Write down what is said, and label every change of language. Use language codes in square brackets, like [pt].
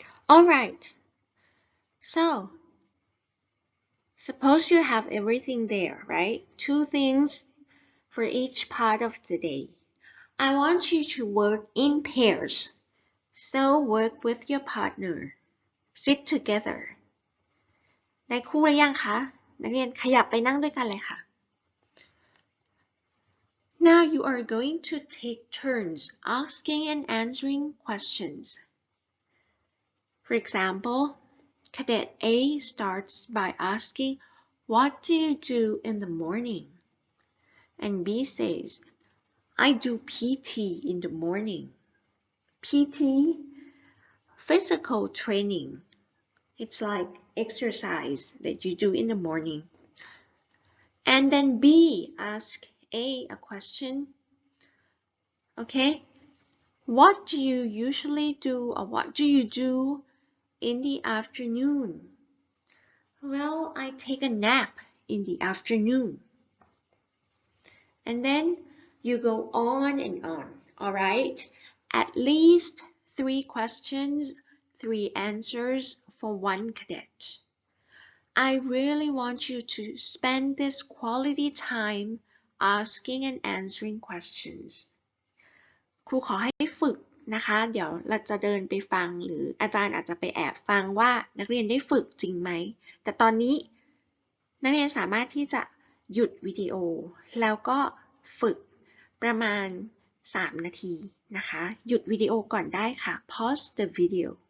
[en] Alright, so suppose you have everything there, right? 2 things for each part of the day. I want you to work in pairs. So work with your partner. Sit together. [th] ได้คู่หรือยังคะ นักเรียนขยับไปนั่งด้วยกันเลยค่ะ [en] Now you are going to take turns asking and answering questions. For example, Cadet A starts by asking, "What do you do in the morning?" And B says, "I do PT in the morning." PT, physical training. It's like exercise that you do in the morning. And then B asks a question. Okay? What do you usually do or what do you do in the afternoon? Well, I take a nap in the afternoon. And then you go on and on, alright? At least 3 questions, 3 answers for 1 cadet. I really want you to spend this quality time asking and answering questions. [th] ครูขอให้ฝึกนะคะ เดี๋ยวเราจะเดินไปฟังหรืออาจารย์อาจจะไปแอบฟังว่านักเรียนได้ฝึกจริงไหม แต่ตอนนี้นักเรียนสามารถที่จะหยุดวิดีโอแล้วก็ฝึกประมาณ 3 นาทีนะคะ หยุดวิดีโอก่อนได้ค่ะ [en] Pause the video.